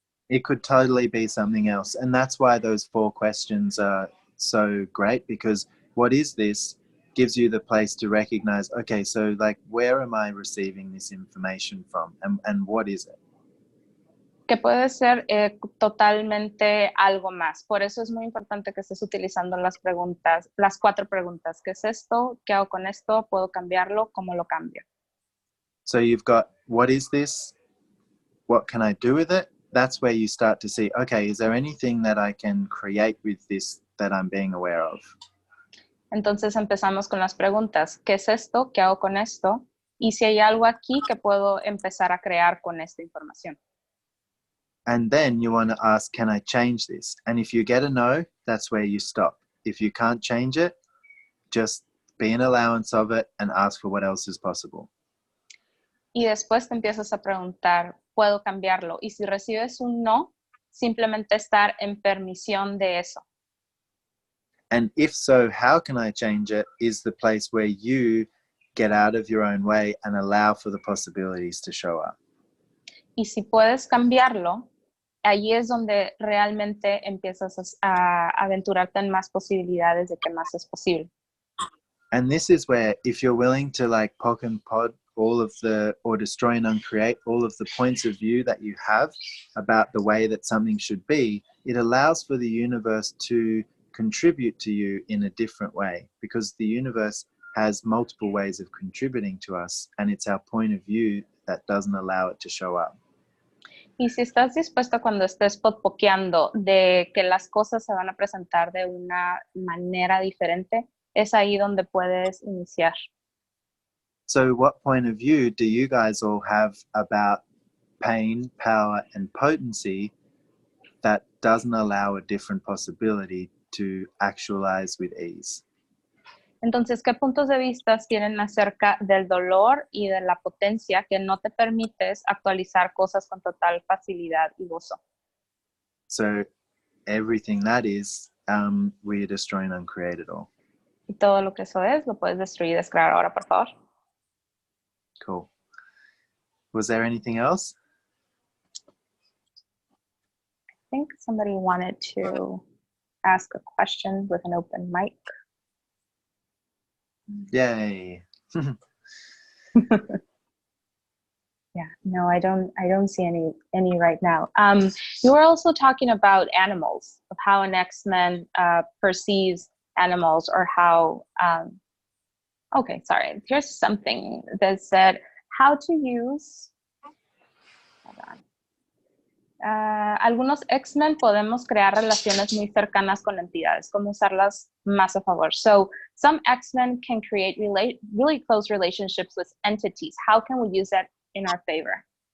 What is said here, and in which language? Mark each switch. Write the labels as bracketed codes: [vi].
[en] It could totally be something else. And that's why those 4 questions are so great, because what is this gives you the place to recognize, okay, so like, where am I receiving this information from, and what is it? [es] Que puede ser totalmente algo más. Por eso es muy importante que estés utilizando las preguntas, las 4 preguntas. ¿Qué es esto? ¿Qué hago con esto? ¿Puedo cambiarlo? ¿Cómo lo cambio? [en] So you've got, what is this? What can I do with it? That's where you start to see, okay, is there anything that I can create with this that I'm being aware of? [es] Entonces empezamos con las preguntas. ¿Qué es esto? ¿Qué hago con esto? Y si hay algo aquí que puedo empezar a crear con esta información. [en] And then you want to ask, can I change this? And if you get a no, that's where you stop. If you can't change it, just be an allowance of it and ask for what else is possible. [es] Y después te empiezas a preguntar, ¿puedo cambiarlo? Y si recibes un no, simplemente estar en permisión de eso. [en] And if so, how can I change it? Is the place where you get out of your own way and allow for the possibilities to show up. [es] Y si puedes cambiarlo, allí es donde realmente empiezas a aventurarte en más posibilidades de que más es posible. [en] And this is where, if you're willing to like poke and pod all of the, or destroy and uncreate all of the points of view that you have about the way that something should be, it allows for the universe to contribute to you in a different way, because the universe has multiple ways of contributing to us, and it's our point of view that doesn't allow it to show up. [es] Y si estás dispuesto cuando estés podpokeando de que las cosas se van a presentar de una manera diferente, es ahí donde puedes iniciar. [en] So what point of view do you guys all have about pain, power, and potency that doesn't allow a different possibility to actualize with ease? [es] Entonces, ¿qué puntos de vista tienen acerca del dolor y de la potencia que no te permites actualizar cosas con total facilidad y gozo? [en] So everything that is, we destroy and uncreate it all. [es] Y todo lo que eso es, lo puedes destruir y descrear ahora, por favor. [en] Cool. Was there anything else? I think somebody wanted to ask a question with an open mic. Yay. Yeah, no, I don't see any right now. You were also talking about animals, of how an X-Men perceives animals, or how, okay, sorry, here's something that said how to use, hold on. [es] Algunos X-Men podemos crear relaciones muy cercanas con entidades, como usarlas más a favor. [en] So some X-Men can create really close relationships with entities. How can we use that in our favor?